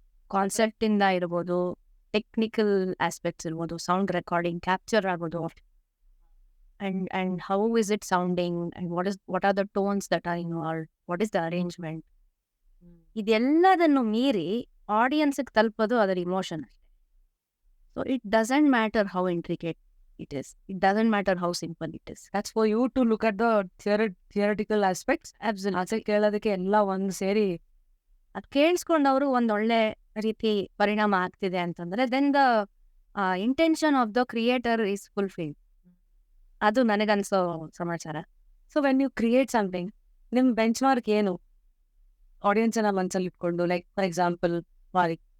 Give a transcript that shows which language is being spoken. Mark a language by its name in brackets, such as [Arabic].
[Kannada] ಕಾನ್ಸೆಪ್ಟಿಂದ ಇರ್ಬೋದು, technical aspects ಇರ್ಬೋದು, sound recording, capture ಆಗೋದು, [English] And how is it sounding, and what are the tones that are involved, what is the arrangement. [Kannada] ಇದೆಲ್ಲದನ್ನು ಮೀರಿ ಆಡಿಯನ್ಸ್ಗೆ ತಲುಪೋದು ಅದರ emotion ಅಷ್ಟೇ. [English] So it doesn't matter how intricate it is. It doesn't matter how simple it is. That's for you to look at the theoretical aspects. Absolutely. [Kannada] ಕೇಳೋದಕ್ಕೆ ಎಲ್ಲ ಒಂದು ಸೇರಿ ಅದು ಕೇಳಿಸ್ಕೊಂಡವರು ಒಂದೊಳ್ಳೆ ರೀತಿ ಪರಿಣಾಮ ಆಗ್ತಿದೆ ಅಂತಂದರೆ, [English] Then the intention of the creator is fulfilled. [Kannada] ಅದು ನನಗನ್ಸೋ ಸಮಾಚಾರ. [English] so when you create something, [Kannada] ನಿಮ್ಮ ಬೆಂಚ್ ಮಾರ್ಕ್ ಏನು? ಆಡಿಯನ್ಸನ್ನ ಮನಸ್ಸಲ್ಲಿ ಇಟ್ಕೊಂಡು, [English] Like for example ವಾರಿ?